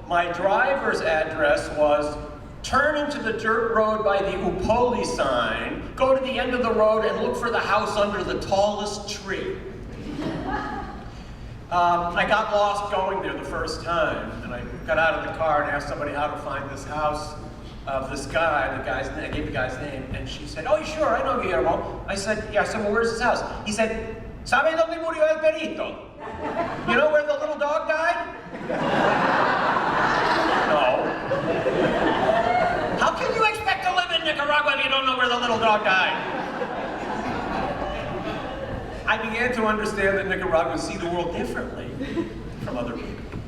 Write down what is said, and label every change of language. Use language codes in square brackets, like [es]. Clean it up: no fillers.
[en] my driver's address was turn into the dirt road by the Upoli sign, go to the end of the road and look for the house under the tallest tree. I got lost going there the first time, and I got out of the car and asked somebody how to find this house of this guy. I gave the guy's name, and she said, "Oh, sure, I know Guillermo." I said, "Well, where's his house?" He said, [es] "Sabe dónde murió el perrito? [en] You know where the little dog died?" No. How can you expect to live in Nicaragua if you don't know where the little dog died? I began to understand that Nicaraguans see the world differently from other people.